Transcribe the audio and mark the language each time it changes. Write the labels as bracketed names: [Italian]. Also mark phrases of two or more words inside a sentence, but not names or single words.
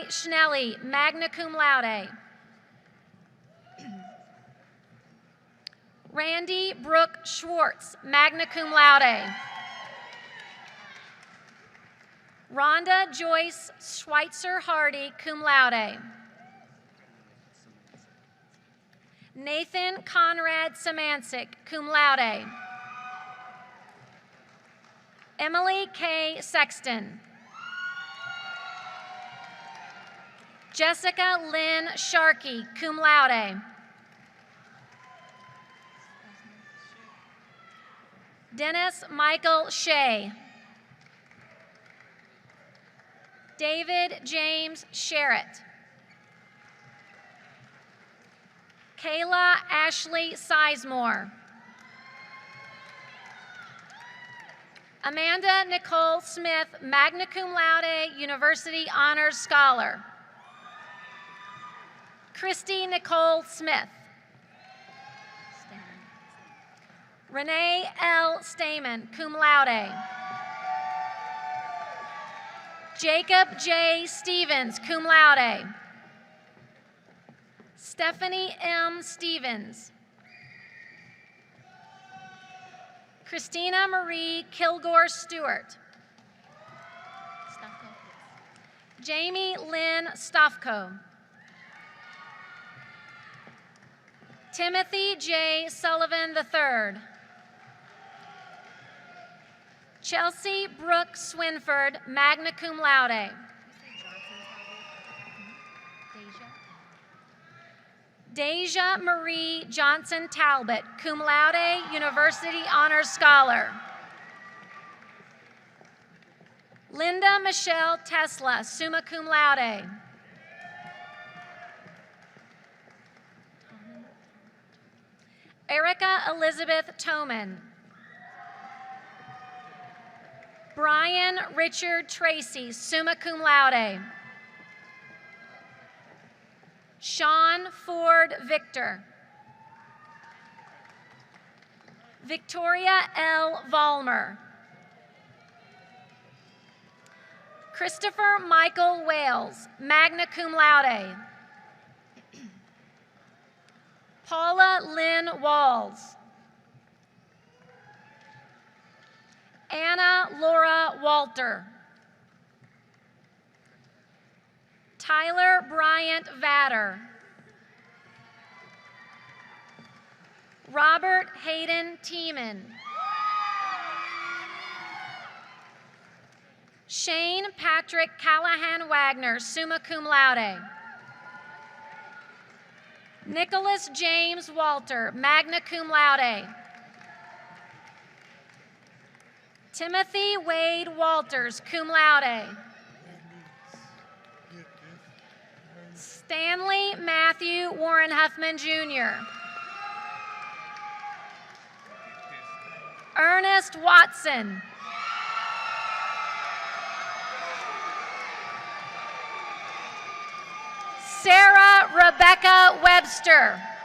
[English] Schnelly, [Latin] magna cum laude. [English] Randy Brooke Schwartz, [Latin] magna cum laude. [English] Rhonda Joyce Schweitzer Hardy, [Latin] cum laude. [English] Nathan Conrad Samancic, [Latin] cum laude. [English] Emily K. Sexton. Jessica Lynn Sharkey, [Latin] cum laude. [English] Dennis Michael Shea. David James Sherritt. Kayla Ashley Sizemore. Amanda Nicole Smith, [Latin] magna cum laude, [English] University Honors Scholar. Christy Nicole Smith. Renee L. Stamen, [Latin] cum laude. [English] Jacob J. Stevens, [Latin] cum laude. [English] Stephanie M. Stevens. Christina Marie Kilgore Stewart. Jamie Lynn Stofko. Timothy J. Sullivan III. Chelsea Brooke Swinford, [Latin] magna cum laude. [English] Deja Marie Johnson Talbot, [Latin] cum laude, [English] University Honors Scholar. Linda Michelle Tesla, [Latin] summa cum laude. [English] Erica Elizabeth Toman. Brian Richard Tracy, [Latin] summa cum laude. [English] Sean Ford Victor. Victoria L. Vollmer. Christopher Michael Wales, [Latin] magna cum laude. [English] Paula Lynn Walls. Anna Laura Walter. Tyler Bryant Vatter. Robert Hayden Tiemann. Shane Patrick Callahan Wagner, [Latin] summa cum laude. [English] Nicholas James Walter, [Latin] magna cum laude. [English] Timothy Wade Walters, [Latin] cum laude. [English] Stanley Matthew Warren Huffman Jr. Ernest Watson. Sarah Rebecca Webster.